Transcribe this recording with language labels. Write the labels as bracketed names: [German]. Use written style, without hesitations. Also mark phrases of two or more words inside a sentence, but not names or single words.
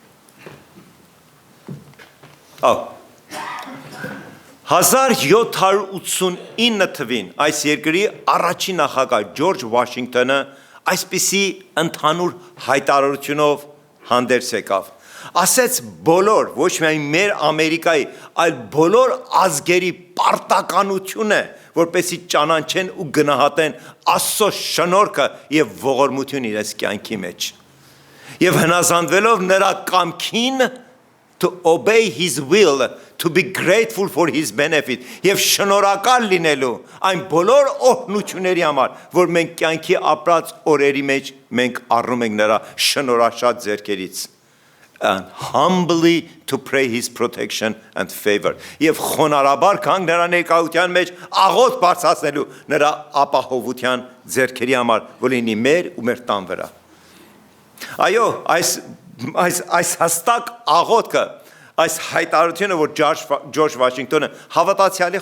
[Armenian] 1789 թվին այս երկրի առաջին նախագահ Ջորջ Վաշինգտոնը այսպիսի ընդհանուր հայտարարությունով հանդերձ եկավ։ Ասեց բոլոր, ոչ միայն մեր Ամերիկայի, այլ բոլոր ազգերի պարտականություն է, որպեսզի ճանաչեն ու գնահատեն Աստծո շնորհքը եւ ողորմությունը իրենց կյանքի մեջ։ Եվ հնազանդվելով նրա կամքին [English] to obey his will, to be grateful for his benefit, [Armenian] եւ շնորհակալ լինելու այն բոլոր օրհնությունների համար, որ մենք կյանքի ապրած օրերի մեջ մենք առնում ենք նրա շնորհաշատ ձեռքերից։ [English] And humbly to pray his protection and favor. [Armenian] Եվ խոնարհաբար կանգ նրա ներկայության մեջ աղոթ բարձրացնելու նրա ապահովության ձեռքերի համար, որ լինի մեր ու մեր տան վրա։ Այո, այս հստակ աղոթքը, այս հայտարարությունը, որ Ջորջ Վաշինգտոնը հավատացյալի